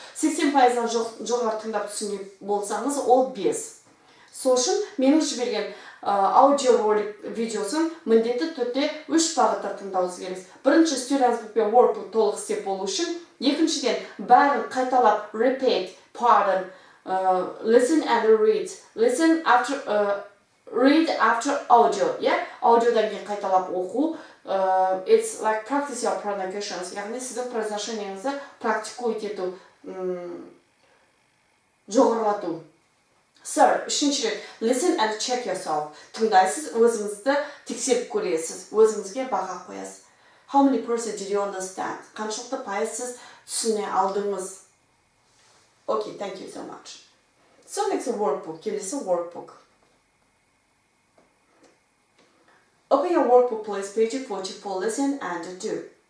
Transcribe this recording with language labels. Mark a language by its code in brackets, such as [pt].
[kk] 80%-дан жоғары тыңдап түсінген болсаңыз, ол 5. Сол үшін менің жіберген аудиоролик видеосын міндетті түрде 3 бағытта тыңдауыңыз керек. Бірінші students book пен workbook толық істеп болу үшін, екіншіден бәрін қайталап [en] repeat, pardon, listen and read. Listen after read after audio. [kk] Аудиодан кейін қайталап оқу. [en] It's like practice your pronunciations. [kk] Яғни сіздің произношениеңізді практикуйте ету, жоғарылату. [en] Sir, [kk] үшінші рет, [en] listen and check yourself. [kk] Тыңдайсыз, өзіңізді тексеріп көресіз, өзіңізге баға қоясыз. [en] How many percent did you understand? [kk] Қаншалықты пайыз сіз түсіне алдыңыз? [en] Okay, thank you so much. So next workbook. [kk] Келесі workbook. [en] Open your workbook, please, page 44. Listen and do.